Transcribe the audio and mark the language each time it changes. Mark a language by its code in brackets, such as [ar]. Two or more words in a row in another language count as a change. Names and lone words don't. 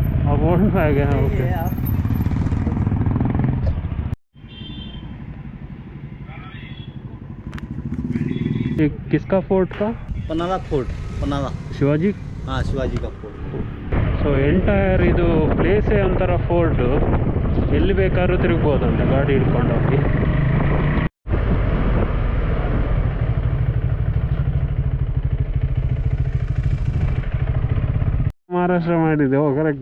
[hi] फोर्ट पे आ गए हैं, ओके। ये किसका फोर्ट था? पनाला फोर्ट, पनाला ಶಿವಾಜಿ. हाँ शिवाजी का फोर्ट. [en] so entire [kn] ಇದು ಪ್ಲೇಸೇ ಒಂಥರ ಫೋರ್ಟು. ಎಲ್ಲಿ ಬೇಕಾದ್ರೂ ತಿರುಗ್ಬೋದಂತೆ ಗಾಡಿ ಹಿಡ್ಕೊಂಡು ಹೋಗಿ. ಮಹಾರಾಷ್ಟ್ರ ಮಾಡಿದೆ. ಓ ಕರೆಕ್ಟ್.